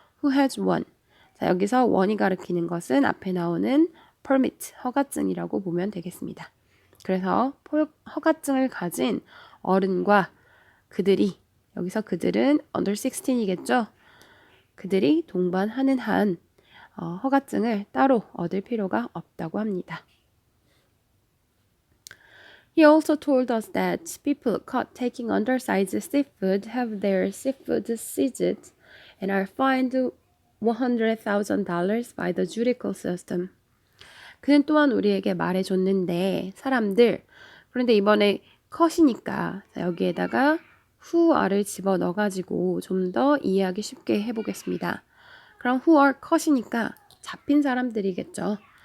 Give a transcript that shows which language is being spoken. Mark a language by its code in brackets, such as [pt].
[en] who has one [ko] 자 여기서 one이 가리키는 것은 앞에 나오는 permit, 허가증이라고 보면 되겠습니다. 그래서 허가증을 가진 어른과 그들이, 여기서 그들은 [en] under 16 [ko] 이겠죠? 그들이 동반하는 한 허가증을 따로 얻을 필요가 없다고 합니다. [en] He also told us that people caught taking undersized seafood have their seafood seized and are fined $100,000 by the judicial system. [ko] 그는 또한 우리에게 말해줬는데 사람들 그런데 이번에 컷이니까 여기에다가 [en] who are [ko] 를 집어넣어가지고 좀 더 이해하기 쉽게 해보겠습니다. 그럼 who are 컷이니까 잡힌 사람들이겠죠.